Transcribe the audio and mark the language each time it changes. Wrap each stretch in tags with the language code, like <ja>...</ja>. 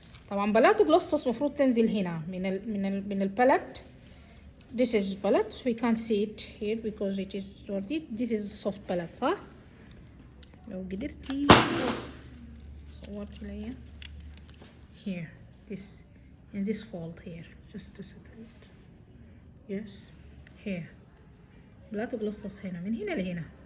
<ar>طبعا بلاتوجلوسس المفروض تنزل هنا من البالت.</ar> <en>This is palate. We can't see it here because it is dirty. This is soft palate,</en> <ar>صح؟ لو قدرتي صورت لي</ar> <en>here, this in this fold here, just to separate. Yes, here.</en> <ar>بلاتوجلوسس هنا من هنا لهنا.</ar>